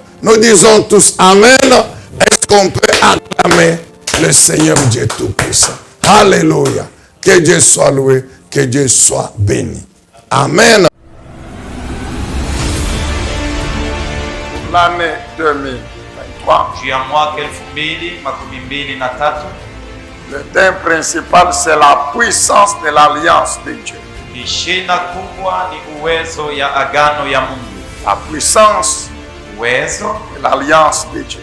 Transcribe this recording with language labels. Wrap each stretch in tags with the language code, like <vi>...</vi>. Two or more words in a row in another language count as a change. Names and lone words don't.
<fr>Nous disons tous Amen. Est-ce qu'on peut acclamer le Seigneur Dieu Tout-Puissant? Alléluia. Que Dieu soit loué, que Dieu soit béni. Amen. L'année 2023.</fr> <sw>Juu ya mwaka 2023,</sw> <fr>Le thème principal, c'est la puissance de l'alliance de Dieu.</fr> <sw>ishina kubwa ni uwezo ya agano ya Mungu.</sw> <fr>La puissance</fr> <sw>Uwezo</sw> <fr>de l'alliance de Dieu.</fr>